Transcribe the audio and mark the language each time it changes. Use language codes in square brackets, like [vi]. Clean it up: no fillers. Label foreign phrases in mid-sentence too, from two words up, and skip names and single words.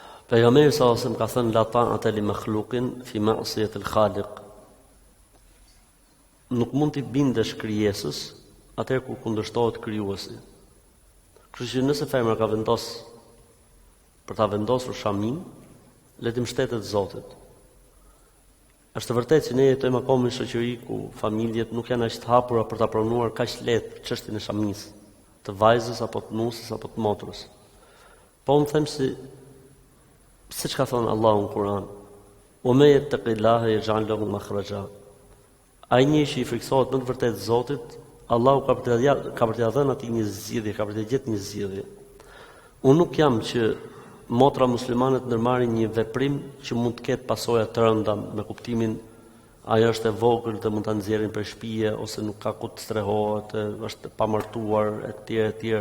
[ar] Pejgamberi صلى الله عليه وسلم [sq] ka thënë [ar] لا طاعة لمخلوق في معصية الخالق. [sq] Nuk mund t'i bindesh krijesës atëherë kur kundërshtohet krijuesi. Kështu që nëse femra ka vendos për ta vendosur shamin, le të mbështetet Zotit. Është vërtet që ne jetojmë akoma në shoqëri ku familjet nuk janë aq të hapura për ta pranuar kaq lehtë çështjen e shamisë, të vajzës apo të nusës apo të motrës. Po unë them siç ka thënë Allahu në Kur'an, [ar] "ومن يتق الله يجعل له مخرجا." [sq] Ai një që i friksohet më të vërtet Zotit, Allahu ka për t'ia dhënë atij një zgjidhje, ka për t'i gjetë një zgjidhje. Unë nuk jam që motra muslimane të ndërmarrin një veprim që mund të ketë pasoja të rënda me kuptimin ajo është e vogël dhe mund ta nxjerrin për shtëpie ose nuk ka ku të strehohet, është pa martuar etj.